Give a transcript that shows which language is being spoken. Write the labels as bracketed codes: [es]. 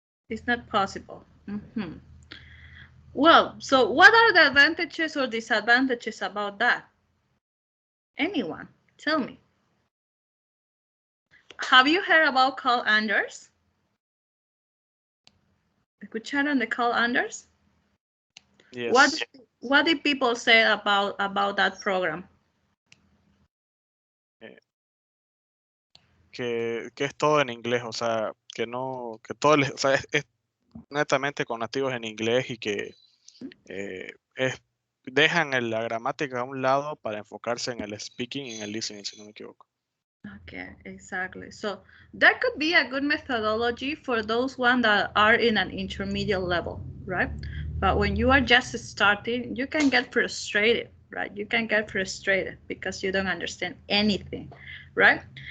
[en] It's not possible. Well, so what are the advantages or disadvantages about that? Anyone, tell me. Have you heard about Carl Anders? [es] ¿Escucharon de Carl Anders? [en] Yes. What did people say about that program? [es] Que es todo en inglés, o sea, que todo, o sea, es netamente con nativos en inglés y que dejan la gramática a un lado para enfocarse en el speaking y en el listening, si no me equivoco. [en] Okay, exactly. So that could be a good methodology for those ones that are in an intermediate level, right? But when you are just starting, you can get frustrated, right? You can get frustrated because you don't understand anything, right?